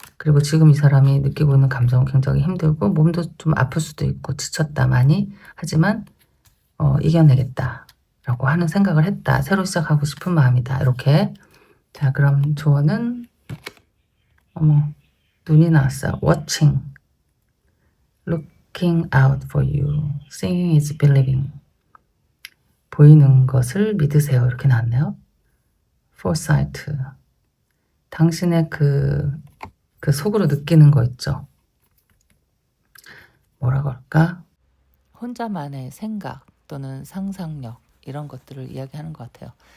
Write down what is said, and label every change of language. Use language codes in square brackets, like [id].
[ko] 그리고 지금 이 사람이 느끼고 있는 감정은 굉장히 힘들고 몸도 좀 아플 수도 있고 지쳤다 많이. 하지만 이겨내겠다 라고 하는 생각을 했다. 새로 시작하고 싶은 마음이다. 이렇게. 자, 그럼 조언은 어머, 눈이 나왔어요. [en] Watching, looking out for you, seeing is believing. [ko] 보이는 것을 믿으세요. 이렇게 나왔네요. Foresight, 당신의 그 속으로 느끼는 거 있죠. 뭐라고 할까? 혼자만의 생각 또는 상상력 이런 것들을 이야기하는 것 같아요.